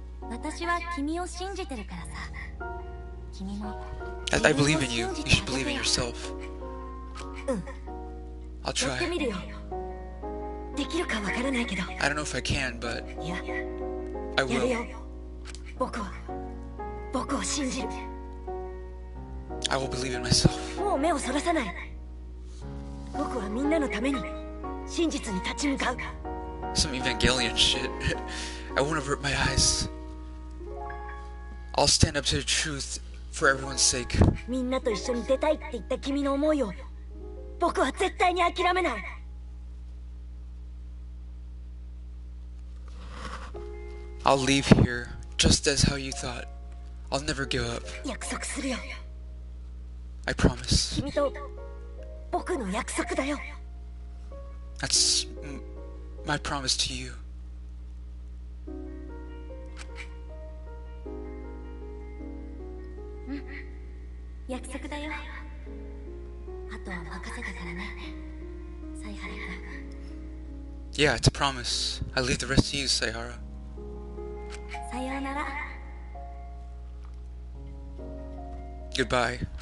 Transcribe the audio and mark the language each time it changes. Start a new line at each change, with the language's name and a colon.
Japanese: 私は君を信じてるからさ。君も。
English: I believe in you. You should believe in yourself.
Japanese: うん。
English: I'll try.
Japanese: やってみるよ。できるかわからないけど。
English: I don't know if I can, but
Japanese: いや、
English: I
Japanese: やるよ。
English: will.
Japanese: 僕を信じる。
English: I will believe in myself.
Japanese: もう目をそらさない。僕はみんなのために真実に立ち向かう。
English: Some Evangelion shit. I won't avert my eyes. I'll stand up to the truth for everyone's sake.
Japanese: みんなと一緒に出たいって言った君の思いを僕は絶対に諦めない。
English: I'll leave here just as how you thought. I'll never give up.
Japanese: 約束するよ。
English: I promise.
Japanese: 君と僕の約束だよ。
English: That's my promise to you.
Japanese: うん約束だよあとは任せたからね犀原君
English: Yeah, it's a promise. I leave the rest to you, Sayhara.
Japanese: さようなら
English: Goodbye.